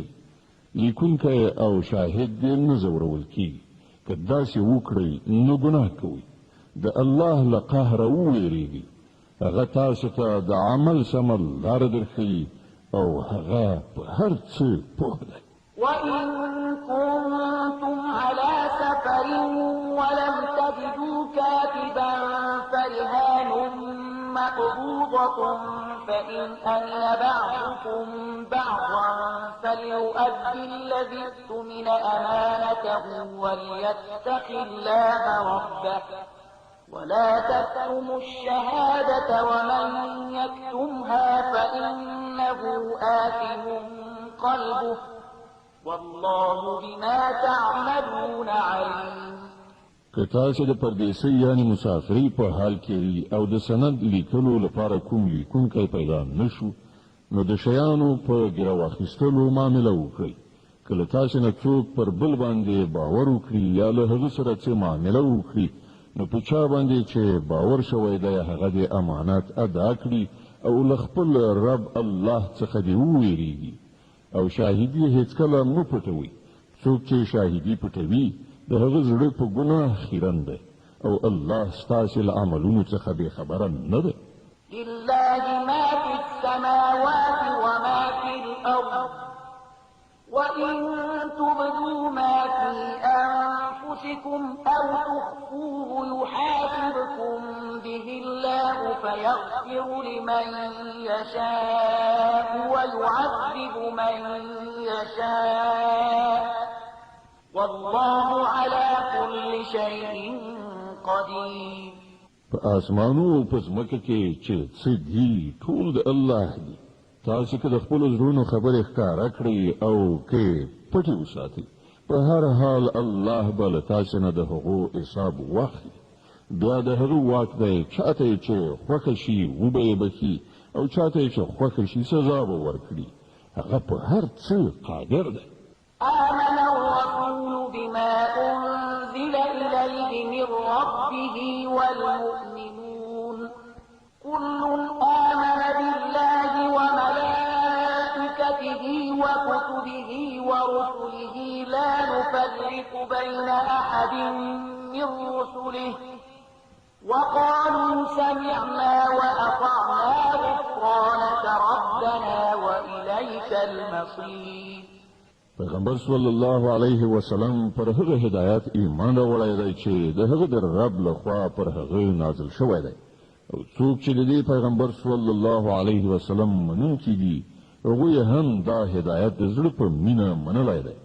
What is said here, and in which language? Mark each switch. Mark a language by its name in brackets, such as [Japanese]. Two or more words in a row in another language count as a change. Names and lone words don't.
[Pashto] لیکونکی او شاهد دې نه ځورول کېږي. که داسې وکړئ نو ګناه کوئ. د الله له قهره وویرېږئ. هغه تاسو ته د عمل سمه لاره درښیي او هغه په هر څه پوه دی. [Arabic] وإن كنتم على سفر ولم تجدوا كاتبا فرهان مقبوضة فإن أمن بعضكم بعضا فليؤدي الذي اؤتمن أمانته وليتق الله ربه ولا تكتموا الشهادة ومن يكتمها فإنه آثم قلبه والله بما تعملون عليم. [Pashto] که تاسو د پردیسۍ یعنی مسافرۍ په حال کې او د سند لیکلو لپاره کوم لیکونکی پیدا نشو، نو د شیانو په ګرو اخیستلو معامله وکړئ. کله تاسو نه څوک پر بل باندې باور وکړي یا له هغه سره څه معامله وکړي، نو په چا باندې چې باور شوی دی هغه د امانت ادا کړي او له خپل رب الله څخه دې وویریږي. او شاهدي هیڅکله مه پټوئ. څوک چې شاهدي پټوي د هغه زړه په ګناه خیرن دی او الله ستاسې له عملونو څخه بې خبره نه دی. [Arabic] لله ما في السماوات وما في الأرض وإن تبدوا ما في أنفسكم أو تخفوه يحاسبكم به الله فيغفر لمن يشاء ويعذب من يشاء والله على كل شيء قدير. [Pashto] په آسمانو او په ځمکه کې چې څه دي ټول د الله دي. تاسو که د خپلو زړونو خبرې ښکاره کړئ او که پټې وساتئ، په هر حال الله به له تاسو نه د هغو حساب واخلي. بیا د هغه واک دی چاته یې چې خوښه شي وبه یې بخي او چاته یې چې خوښه شي سزا به ورکړي. هغه په هر څه قادر دی. [Arabic] آمن الرسول بما أنزل إليه من ربه والمؤمنون كل آمن بالله وملائكته وكتبه ورسله لا نفرق بين أحد من رسله وقالوا سمعنا وأطعنا غفرانك ربنا وإليك المصير. [Pashto] پیغمبر [Arabic] صلی الله علیه وسلم [Pashto] پر هغه هدایت ایمان راوړی دی چې د هغه د رب لخوا پر هغه نازل شوی دی، او څوک چې د دې پیغمبر [Arabic] صلی الله علیه وسلم [Pashto] منونکي دي هغوی هم دا هدایت د زړه په مینه منلی دی.